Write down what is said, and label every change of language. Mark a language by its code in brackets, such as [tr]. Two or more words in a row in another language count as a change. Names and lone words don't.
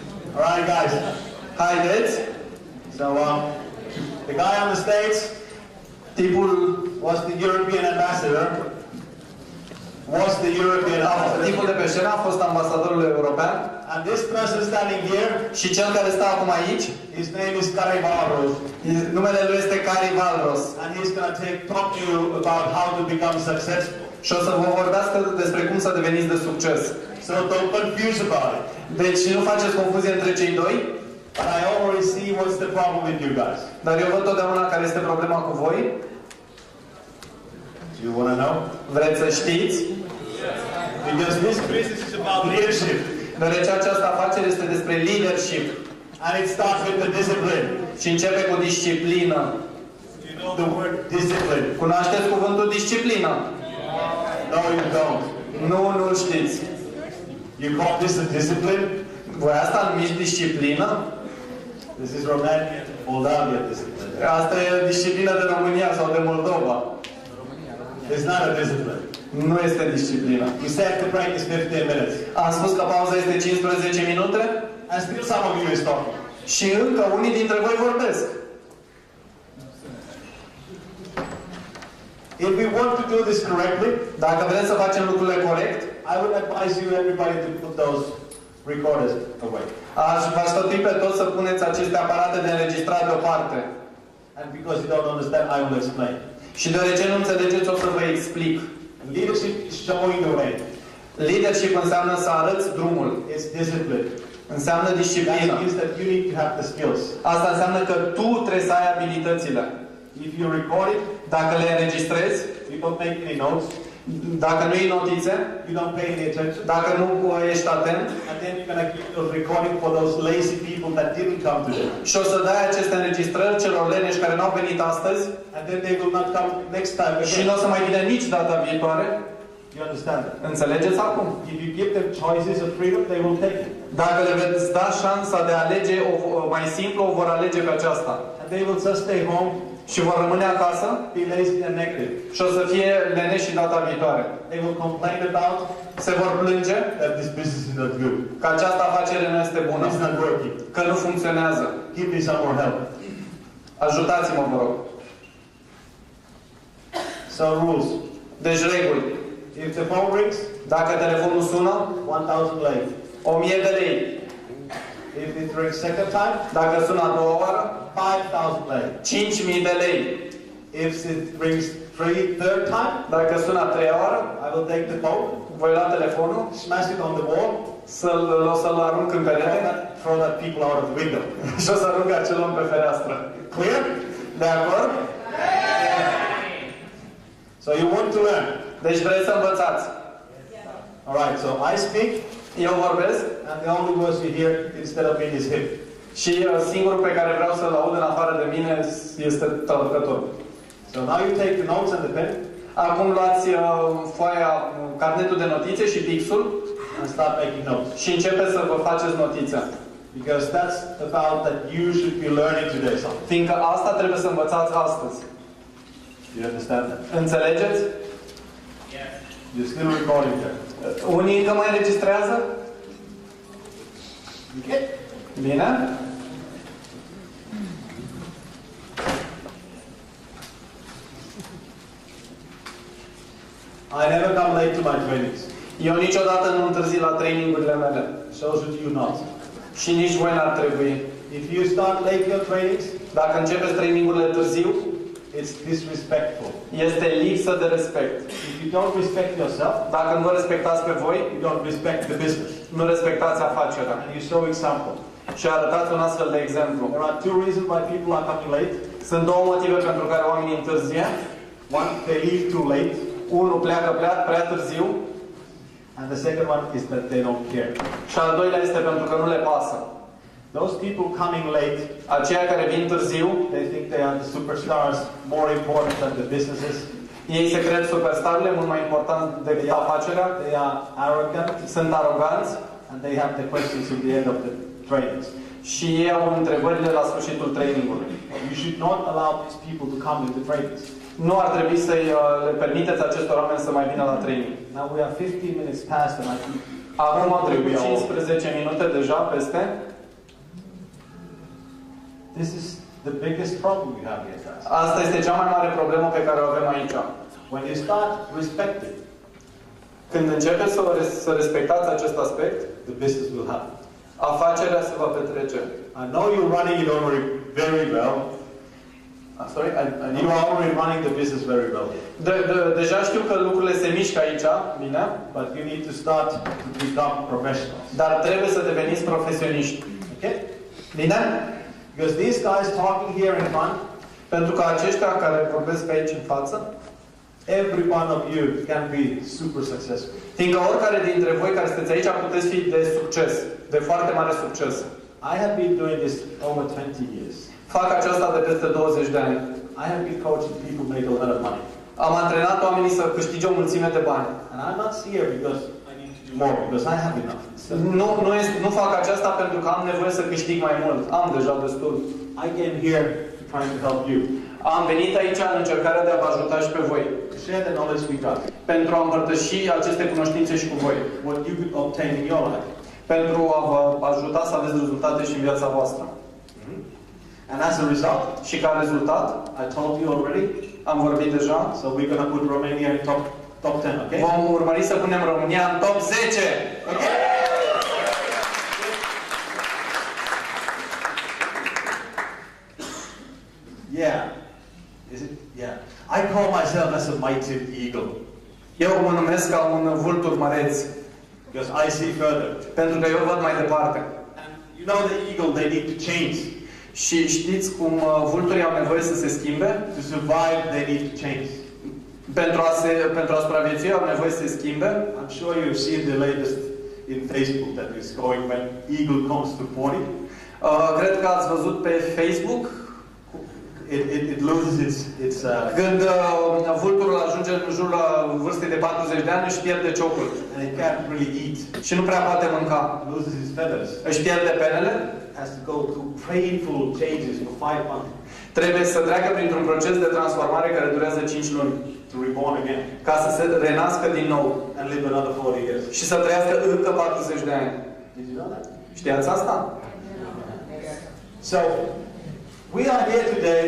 [en] Alright, guys. [ro] Haideți. [en] So, the guy on the States, [ro] Tipul [en] was the European ambassador. [ro] Tipul de pe scenă a fost ambasadorul european. [en] And this person standing here, [ro] și cel care stă acum aici, [en] his name is Kari Wahlroos. [ro] Numele lui este Kari Wahlroos. [en] And he's going to talk to you about how to become successful. [ro] Și o să vă vorbească despre cum să deveniți de succes. [en] So don't confuse about it. [ro] Deci nu faceți confuzie între cei doi. [en] But I already see what's the problem with you guys. [ro] Dar eu văd totdeauna care este problema cu voi. [en] Do you want to know? [ro] Vreți să știți? [en] Because this business is about leadership. [ro] Deoarece această afacere este despre leadership. [en] And it starts with the discipline. [ro] Și începe cu disciplină. [en] You know the word discipline. [ro] Cunoașteți cuvântul disciplină? [en] No, you don't. [ro] Nu știți. [en] You call this a discipline? [ro] Voi asta numiți disciplină? [en] This is Romania, Moldavia discipline. [ro] Asta e disciplină de România sau de Moldova. [en] It's not a discipline. [ro] Nu este disciplină. [en] We said the break is 15 minutes. [ro] Am spus că pauza este 15 minute. [en] And still some of you is talking. [ro] Și încă unii dintre voi vorbesc. [en] If we want to do this correctly, [ro] dacă vrem să facem lucrurile corect, [en] I would advise you everybody to put those recorders away. [ro] Aș vă sfătui pe toți să puneți aceste aparate de înregistrare deoparte. [en] And because you don't understand, I will explain. [ro] Și deoarece nu înțelegeți, o să vă explic. [en] Leadership is showing the way. [ro] Leadership înseamnă să arăți drumul. [en] It's discipline. [ro] Înseamnă disciplină. [en] That means that you need to have the skills. [ro] Asta înseamnă că tu trebuie să ai abilitățile. [en] If you record it, [ro] dacă le înregistrezi, [en] you don't make any notes. [ro] Dacă nu iei notițe, [en] you don't pay any attention. [ro] Dacă nu ești atent, [en] and then you're going to keep those recording for those lazy people that didn't come today. [ro] Și o să dai aceste înregistrări celor leneși care n-au venit astăzi. [en] And then they will not come next time again. [ro] Și nu o să mai vină nici data viitoare. [en] You understand that? [ro] Înțelegeți acum? [en] If you give them choices of freedom, they will take it. [ro] Dacă le veți da șansa de a alege mai simplu, o vor alege pe aceasta. [en] And they will just stay home. [ro] Și vor rămâne acasă. [en] Be lazy and negative. [ro] Și o să fie leneși și data viitoare. [en] They will complain about. [ro] Se vor plânge. [en] That this business is not good. [ro] Că această afacere nu este bună. [en] It's not working. [ro] Că nu funcționează. [en] Give me some more help. [ro] Ajutați-mă, vă rog. [en] So rules. [ro] Deci reguli. [en] If the phone rings, [ro] dacă telefonul sună, [en] 1,000 lei. [ro] 1000 de lei. [en] If it rings second time, [ro] dacă sună a doua oară, [en] 5,000 lei. [ro] 5000 de lei. [en] If it rings third time, [ro] dacă sună a treia oară, [en] I will take the phone, [ro] voi lua telefonul, [en] smash it on the wall, [ro] să-l arunc în perete, [en] throw that people out of the window. [ro] Și o să arunc acel om pe fereastră. [en] Clear? [ro] De acord? [en] So you want to learn. [ro] Deci vreți să învățați. [en] Alright, so I speak. [ro] Eu vorbesc. [en] And the only voice you hear instead of me is him. [ro] Și singurul pe care vreau să-l aud în afară de mine este traducătorul. [en] So now you take the notes and the pen. [ro] Acum luați foaia, carnetul de notițe și pixul. [en] And start making notes. [ro] Și începeți să vă faceți notițe. [en] Because that's about that you should be learning today something. [ro] Fiindcă asta trebuie să învățați astăzi. [en] You understand that? [ro] Înțelegeți? [en] Yes. You're still recording there. [ro] Unii încă mai înregistrează? [en] Okay. [ro] Bine? [en] I never come late to my trainings. [ro] Eu niciodată nu întârzi la trainingurile mele. [en] So should you not. [ro] Și nici voi n-ar trebui. [en] If you start late your trainings, [ro] dacă începeți trainingurile târziu, [en] it's disrespectful. [ro] Este lipsă de respect. [en] If you don't respect yourself, [ro] dacă nu vă respectați pe voi, [en] you don't respect the business. [ro] Nu respectați afacerea. [en] And you show example. [ro] Și arătați un astfel de exemplu. [en] There are two reasons why people are coming late. [ro] Sunt două motive pentru care oamenii întârzie. [en] One, they leave too late. [ro] Unul pleacă prea târziu. [en] And the second one is that they don't care. [ro] Și al doilea este pentru că nu le pasă. [en] Those people coming late, [ro] aceia care vin târziu, [en] they think they are the superstars, more important than the businesses. [ro] Ei se cred superstarile, mult mai important decât afacerea. [en] They are arrogant. [ro] Sunt aroganți. [en] And they have the questions at the end of the trainings. [ro] Și ei au întrebările la sfârșitul trainingului. [en] You should not allow these people to come to the trainings. [ro] Nu ar trebui să le permiteți acestor oameni să mai vină la training. [en] Now we are 15 minutes past and I think [ro] acum au trecut 15 minute deja peste. [en] This is the biggest problem we have here, guys. [ro] Asta este cea mai mare problemă pe care o avem aici. [en] When you start respecting, [ro] Când începeți să respectați acest aspect, [en] the business will happen. [ro] afacerea se va petrece. [en] I know you're running it already very well. Sorry? You are already running the business very well. [ro] Deja știu că lucrurile se mișcă aici, bine? [en] But you need to start to become professionals. [ro] Dar trebuie să deveniți profesioniști. [en] Okay? [ro] Bine? [en] Because these guys talking here in front, [ro] Pentru că aceștia care vorbesc pe aici în față, [en] every one of you can be super successful. [ro] fiindcă oricare dintre voi care sunteți aici puteți fi de succes, de foarte mare succes. [en] I have been doing this over 20 years. [ro] Fac aceasta de peste 20 de ani. [en] I have been coaching people make a lot of money. [ro] Am antrenat oamenii să câștige o mulțime de bani. [en] And I'm not here because I need to do more, because I have enough. [ro] Nu fac aceasta pentru că am nevoie să câștig mai mult. Am deja destul. [en] I came here to try to help you. [ro] Am venit aici în încercarea de a vă ajuta și pe voi. [en] To share the knowledge we got. [ro] Pentru a împărtăși aceste cunoștințe și cu voi. [en] What you could obtain in your life. [ro] Pentru a vă ajuta să aveți rezultate și în viața voastră. [en] And as a result, [ro] Și ca rezultat, [en] I told you already, [ro] am vorbit deja, [en] so we're going to put Romania in top 10, okay? [ro] vom urmări să punem România în top 10. [en] Okay? Yeah. Is it? Yeah. I call myself as a mighty eagle. [ro] Eu mă numesc ca un vultur măreț, [en] Because I see further. [ro] pentru că eu văd mai departe. [en] And you know the eagle, they need to change. [ro] Și știți cum vulturii au nevoie să se schimbe? [en] To survive, they need to change. [ro] Pentru a supraviețui au nevoie să se schimbe. [en] I'm sure you've seen the latest in Facebook that is going when eagle comes to 40. [ro] Cred că ați văzut pe Facebook [en] It loses its [ro] când vulturul ajunge în jurul vârstei de 40 de ani, își pierde ciocul. [en] and it can't really eat. [ro] Și nu prea poate mânca. [en] Loses its feathers. [ro] Își pierde penele. [en] Has to go through painful changes for 5 months [ro] Trebuie să treacă printr-un proces de transformare care durează 5 luni. [en] to reborn again [ro] Ca să se renască din nou. [en] and live another 40 years. [ro] Și să trăiască încă 40 de ani. [en] Did you know that? [ro] Știați asta? [en] So, we are here today